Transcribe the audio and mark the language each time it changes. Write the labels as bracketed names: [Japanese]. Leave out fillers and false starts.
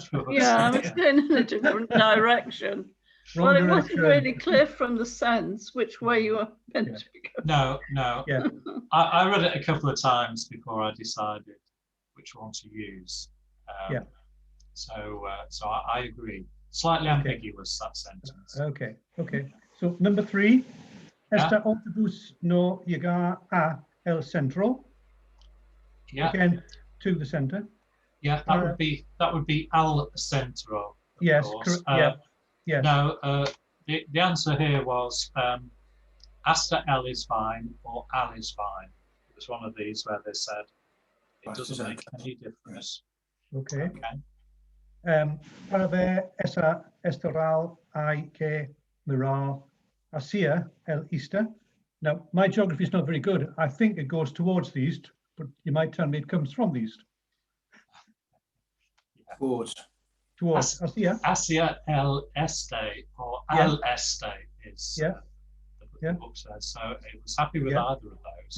[English] Yeah, I was going in a different direction. Well, it wasn't really clear from the sense which way you were meant to go. No. Yeah. I read it a couple of times before I decided which one to use. Yeah. So I agree. Slightly ambiguous, that sentence. Okay. So number 3, [Spanish] este autobús no llega a el centro. [English] Yeah. Again, to the center. Yeah, that would be al centro. Yes. Yeah. No, the answer here was hasta el is fine or al is fine. It was one of these where they said it doesn't make any difference. Okay. [Spanish] Para ver esa esteral hay que mirar hacia el este. [English] Now, my geography is not very good. I think it goes towards the east, but you might tell me it comes from the east. Towards hacia el este or al este is the book says. So it was happy with either of those.